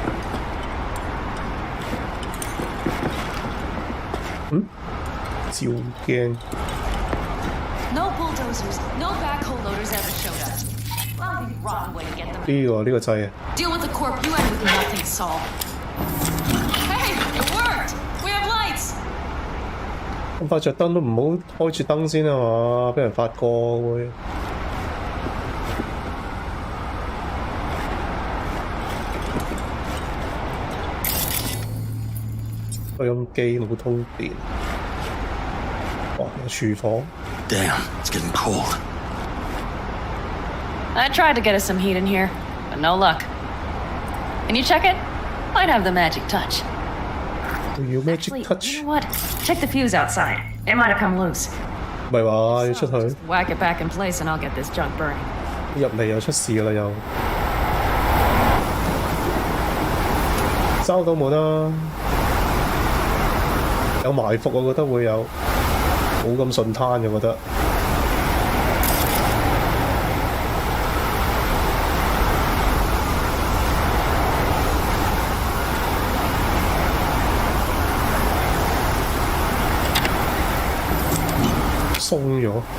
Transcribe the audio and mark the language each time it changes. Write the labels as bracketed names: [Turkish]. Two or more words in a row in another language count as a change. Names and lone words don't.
[Cantonese] 照鏡。 [English] No bulldozers, no backhoe loaders ever showed up. Well, the wrong way to get them. [Cantonese] 呢個掣啊！ [English] Deal with the corp, you end with nothing, Saul. Hey, it worked! We have lights! [Cantonese] 咁快着燈都唔好開住燈先啊嘛，俾人發覺會。收音機冇通電。哇！有廚房。 [English] Damn, it's getting cold. I tried to get us some heat in here, but no luck. Can you check it? Might have the magic touch. Do you magic Actually, touch? you know what? Check the fuse outside. It might have come loose. [Cantonese] 唔係話要出去？ [English] Whack it back in place and I'll get this junk burning. [Cantonese] 入嚟又出事啦又。收到門啦！有埋伏，我覺得會有。冇咁順攤嘅，我覺得。鬆咗。